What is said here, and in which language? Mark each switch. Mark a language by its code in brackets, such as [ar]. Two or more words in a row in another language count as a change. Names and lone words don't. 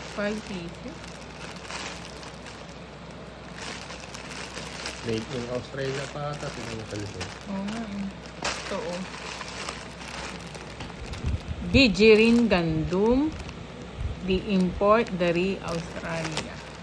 [tl] pieces. Made in Australia pa ata. Tignan mo sa likod. Oo nga eh. Ito oh. [ms] Bijirin gandum. [en] The import dari Australia.